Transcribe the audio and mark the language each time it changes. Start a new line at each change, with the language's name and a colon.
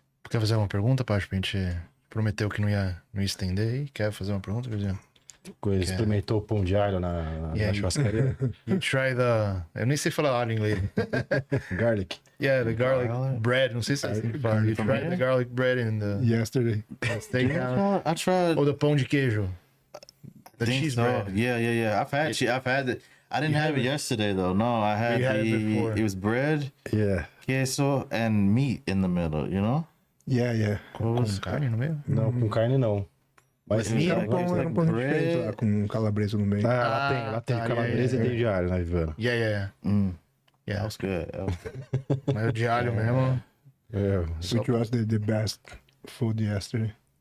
Portuguese: Quer fazer uma pergunta, Pacho? A gente prometeu que não ia estender aí. Quer fazer uma pergunta, Virgínia? Experimentou o pão de alho na churrascaria?
English: You try
Portuguese: eu nem sei falar alho em inglês.
English: Garlic. Yeah, the garlic bread.
Portuguese: Não sei se é assim que fala.
English: You tried the garlic bread in the yesterday. Steakhouse. I tried. Or the pão de queijo. The cheese bread. Yeah. I've had it. I didn't have it yesterday though. No, I had it was bread, queso, and meat in the middle. You know? Yeah.
Portuguese: Com carne no meio? Não, com carne não. Mas era um pão diferente lá, com calabresa no meio. Lá tem calabresa e tem de alho na Ivana.
English: Yeah. That was good.
Portuguese: Mas o de alho mesmo.
English: Which was the best food yesterday?